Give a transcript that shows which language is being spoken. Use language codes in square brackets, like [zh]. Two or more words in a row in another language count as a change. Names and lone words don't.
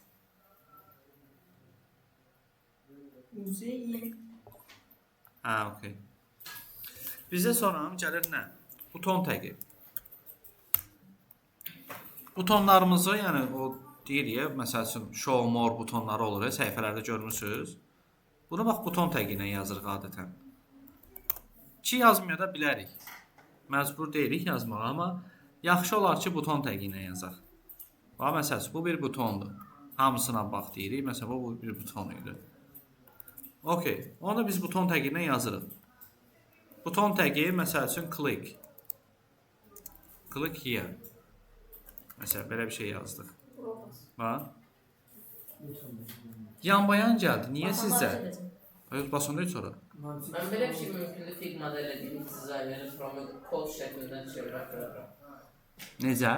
[az] Hə, okey. Bizdə sonra gəlir nə? Buton təqi. Butonlarımızı, yəni o deyirik, məsəl üçün [en] show more [az] butonları olur, səhifələrdə görmüsünüz. Bunu bax buton təqi ilə yazırıq adətən. Ki yazmaya da bilərik. Məcbur deyilik yazmağa, amma yaxşı olar ki buton təqi ilə yazaq. Bax məsəl üçün bu bir butondur. Hamısına bax deyirik. Məsələn bu bir buton idi. Okey. Onu da biz buton təqi ilə yazırıq. Buton təqi məsəl üçün click. [en] Click here. [az] Məsələn, belə bir şey yazdıq. Bax. Yanbayan gəldi. Niyə sizcə? Öz basında heç sonra. Mən belə bir şey mümkündür Figma-da elədiyim dizayneri from kod şəklində çevirə. Necə?